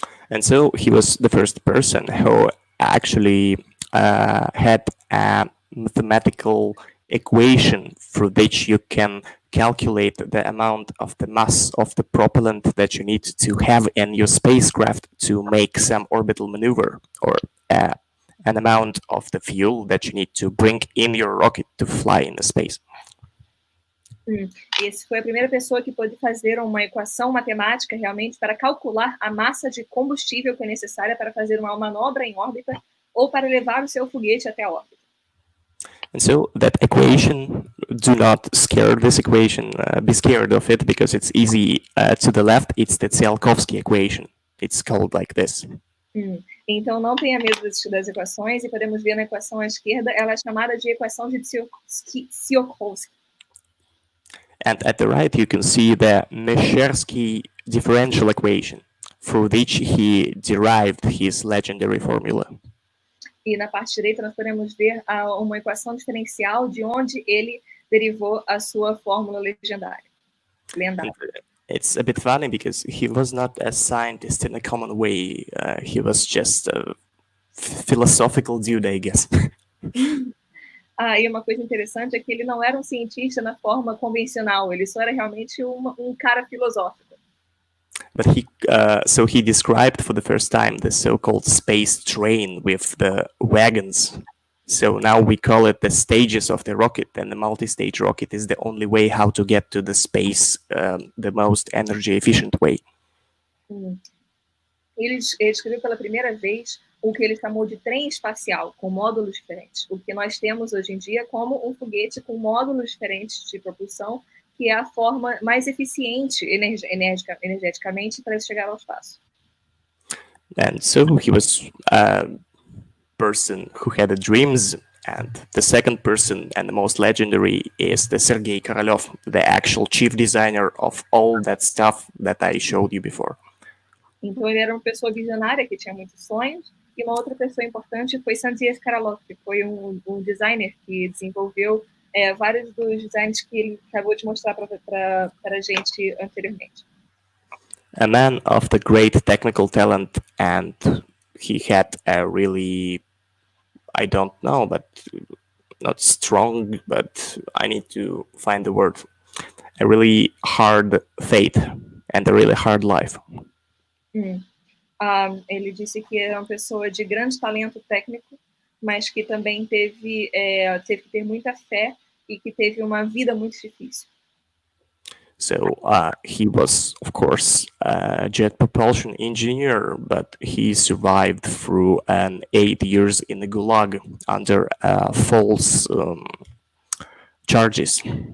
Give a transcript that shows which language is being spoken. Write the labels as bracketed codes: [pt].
[en] And so he was the first person who actually had a mathematical equation through which you can calculate the amount of the mass of the propellant that you need to have in your spacecraft to make some orbital maneuver, or an amount of the fuel that you need to bring in your rocket to fly in the space. [pt] Esse foi a primeira pessoa que pôde fazer uma equação matemática realmente para calcular a massa de combustível que é necessária para fazer uma manobra em órbita ou para levar o seu foguete até a órbita. [en] And so that equation, do not scare this equation, be scared of it, because it's easy. To the left, it's the Tsiolkovsky equation. It's called like this. [pt] Então não tenha medo das equações, e podemos ver na equação à esquerda, ela é chamada de equação de Tsiolkovsky. [en] And at the right, you can see the Meshchersky differential equation, through which he derived his legendary formula. [pt] E na parte direita nós podemos ver uma equação diferencial de onde ele derivou a sua fórmula lendária. [en] It's a bit funny because he was not a scientist in a common way. He was just a philosophical dude, I guess. [pt] E uma coisa interessante é que ele não era um cientista na forma convencional, ele só era realmente um cara filosófico. [en] But so he described for the first time the so-called space train with the wagons. So now we call it the stages of the rocket, and the multi-stage rocket is the only way how to get to the space, the most energy efficient way. [pt] Ele escreveu pela primeira vez o que ele chamou de trem espacial, com módulos diferentes. O que nós temos hoje em dia como um foguete com módulos diferentes de propulsão, que é a forma mais eficiente energeticamente para chegar ao espaço. [en] And so he was a person who had dreams, and the second person and the most legendary is the Sergei Korolev, the actual chief designer of all that stuff that I showed you before. [pt] Então ele era uma pessoa visionária que tinha muitos sonhos, e uma outra pessoa importante foi Sergei Korolev, que foi um designer que desenvolveu vários dos designs que ele acabou de mostrar para a gente anteriormente. [en] A man of the great technical talent, and he had a really, I don't know, but not strong, but I need to find the word, a really hard fate and a really hard life. [pt] Ele disse que era uma pessoa de grande talento técnico, mas que também teve que ter muita fé e que teve uma vida muito difícil. [en] So he was, of course, a jet propulsion engineer, but he survived through 8 years in the Gulag under false charges.